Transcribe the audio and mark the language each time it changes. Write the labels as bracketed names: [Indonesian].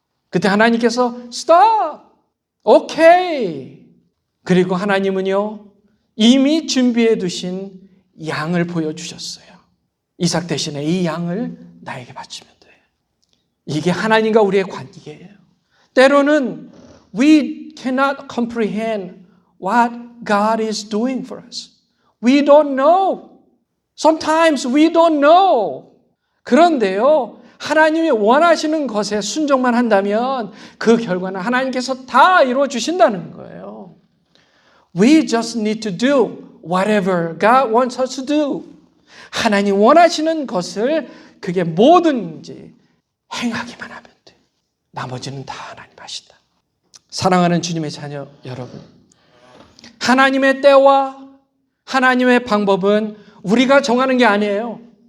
[Korean] 그때 하나님께서 [English] stop, [Korean] 오케이. 그리고 하나님은요 이미 준비해 두신 양을 보여주셨어요. 이삭 대신에 이 양을 나에게 바치면 돼요. 이게 하나님과 우리의 관계예요. 때로는 [English] we cannot comprehend what God is doing for us. We don't know. Sometimes we don't know. [Korean] 그런데요, 하나님이 원하시는 것에 순종만 한다면 그 결과는 하나님께서 다 이루어 주신다는 거예요. [English] We just need to do whatever God wants us to do. [Korean] 하나님 원하시는 것을 그게 뭐든지 행하기만 하면 돼. 나머지는 다 하나님 하신다. 사랑하는 주님의 자녀 여러분, 하나님의 때와 하나님의 방법은 우리가 정하는 게 아니에요.